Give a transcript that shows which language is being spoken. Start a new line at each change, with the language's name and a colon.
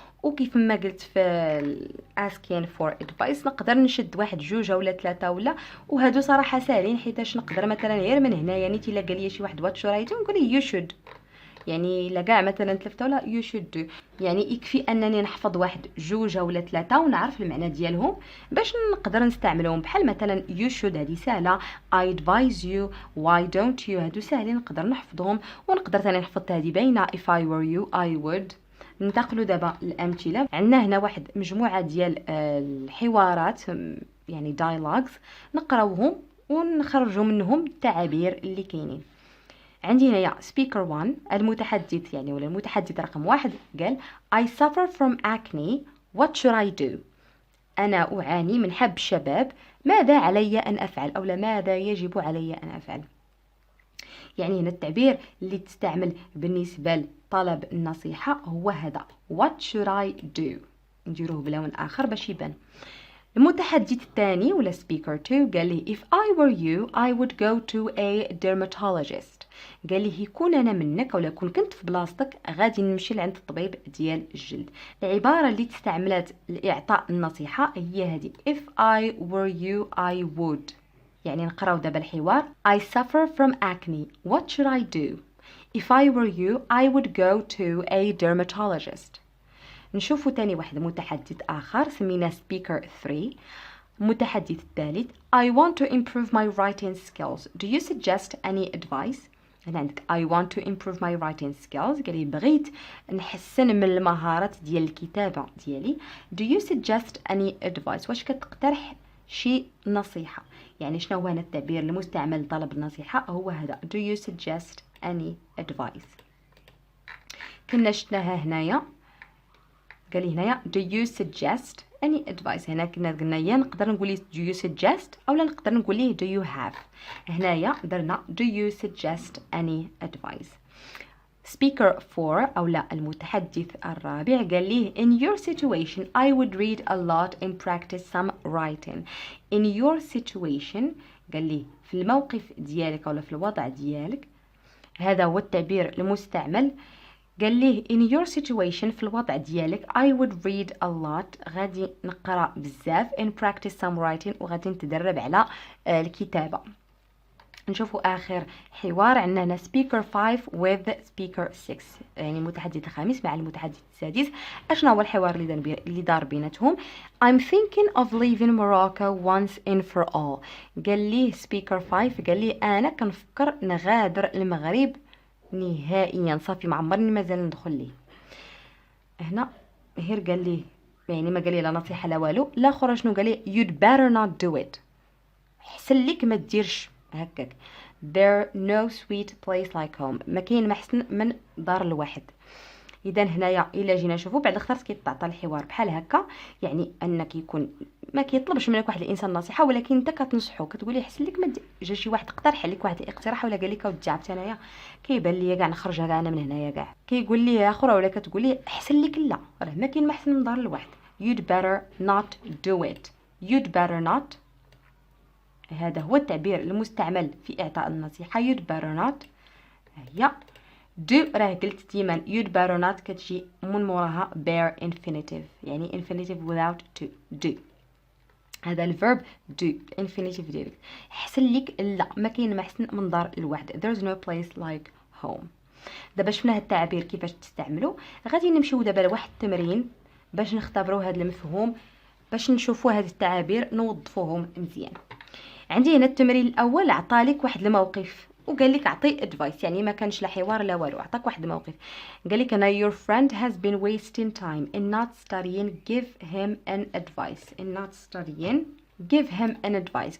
Arabic: وكيف ما قلت في
English: asking for advice
Arabic: نقدر نشد واحد جوج ولا ثلاثه ولا، وهادو صراحه ساهلين، حيتاش نقدر مثلا غير من هنا، يعني تيلا قال لي شي واحد
English: what شو right
Arabic: نقول ليه
English: you should،
Arabic: يعني لا كاع مثلا ثلاثه ولا
English: you should do،
Arabic: يعني يكفي انني نحفظ واحد جوج ولا ثلاثه ونعرف المعنى ديالهم باش نقدر نستعملهم. بحال مثلا
English: you should
Arabic: هذه سهله،
English: I advise you، why don't you
Arabic: هادو ساهلين نقدر نحفظهم. ونقدر ثاني نحفظ هذه باينه
English: if I were you I would.
Arabic: ننتقلوا دابا الامثله. عندنا هنا واحد مجموعه ديال الحوارات، يعني dialogues، نقراوهم ونخرجوا منهم التعابير اللي كاينين. عندي هنا speaker 1 المتحدث، يعني ولا المتحدث رقم 1 قال
English: I suffer from acne what should I do.
Arabic: أنا أعاني من حب الشباب، ماذا علي أن أفعل، أو ماذا يجب علي أن أفعل. يعني هنا التعبير اللي تستعمل بالنسبة لطلب النصيحة هو هذا
English: what should I do،
Arabic: نديروه بلون آخر باش يبان. المتحدث الثاني ولا
English: speaker 2
Arabic: قال لي
English: if I were you I would go to a dermatologist.
Arabic: قال لي يكون انا منك ولا كنت في بلاصتك غادي نمشي لعند الطبيب ديال الجلد. العباره اللي تستعملت لاعطاء النصيحه هي هذه
English: if I were you I would.
Arabic: يعني نقراو دابا الحوار
English: I suffer from acne what should I do. if I were you I would go to a dermatologist.
Arabic: نشوفوا تاني واحد متحدث آخر سمينا speaker 3. المتحدث الثالث
English: I want to improve my writing skills. Do you suggest any advice?
Arabic: هنا عندك
English: I want to improve my writing skills.
Arabic: قال لي بغيت نحسن من المهارات ديال الكتابة ديالي.
English: Do you suggest any advice?
Arabic: واش كتقترح شي نصيحة؟ يعني شنو هو هنا التعبير المستعمل لطلب النصيحة هو هذا
English: Do you suggest any advice.
Arabic: كنا شفناها هنايا، قال لي هنايا
English: do you suggest any advice.
Arabic: هنا كنا قلنا يا نقدر نقول ليه
English: do you suggest
Arabic: او لا نقدر نقول ليه
English: do you have.
Arabic: هنايا درنا
English: do you suggest any advice. speaker 4
Arabic: أو لا المتحدث الرابع قال ليه
English: in your situation I would read a lot and practice some writing. in your situation
Arabic: قال ليه في الموقف ديالك أو في الوضع ديالك، هذا هو التعبير المستعمل. قال ليه
English: in your situation
Arabic: في الوضع ديالك
English: I would read a lot،
Arabic: غادي نقرأ بزاف
English: and practice some writing،
Arabic: وغادي نتدرب على الكتابة. نشوفوا آخر حوار عندنا هنا
English: speaker 5 with speaker 6،
Arabic: يعني المتحدث الخامس مع المتحدث السادس. أشنا هو الحوار اللي دار بيناتهم؟
English: I'm thinking of leaving Morocco once and for all.
Arabic: قال ليه speaker 5 قال ليه أنا كنفكر نغادر المغرب نهائيا، صافي ما عمرني مازال ندخل ليه. هنا هير قال ليه يعني ما قال لي لا نصيحة لا والو، لا اخر شنو قال لي
English: you'd better not do it،
Arabic: حسن لك ما ديرش هكاك.
English: there no sweet place like home،
Arabic: ما كاين ما حسن من دار الواحد. اذا هنايا الا جينا نشوفوا بعد اخترت كيتعطى الحوار بحال هكا، يعني انك يكون ما كيطلبش منك واحد الانسان نصيحه، ولكن انت كتنصحو كتقولي حسن لك ما جا شي واحد اقترح عليك واحد الاقتراح ولا قال لك اودي عرفت انايا كيبان ليا كاع نخرج كاع انا من هنايا كاع، كيقول لي يا اخرى ولا كتقولي حسن لك لا راه ما كاين ما حسن من دار الواحد.
English: you'd better not do it، you'd better not،
Arabic: هذا هو التعبير المستعمل في إعطاء النصيحة.
English: you'd better not
Arabic: هي do، راه قلت ديما you'd better not كتجي من موراها bare infinitive، يعني
English: infinitive without to do،
Arabic: هذا الفيرب do infinitive ديالك. حسن ليك لا ما كاين ما حسن من دار الواحد،
English: there's no place like home.
Arabic: دابا شفنا هاد التعابير كيفاش تستعملوا، غادي نمشيو دابا لواحد التمرين باش نختبروا هذا المفهوم، باش نشوفوا هاد التعابير نوظفوهم مزيان. عندي هنا التمرين الاول عطالك واحد الموقف وقال لك اعطي ادفايس، يعني ما كانش لا حوار لا والو، عطاك واحد الموقف قال لك انا
English: your friend has been wasting time in not studying give him an advice in not studying give him an advice.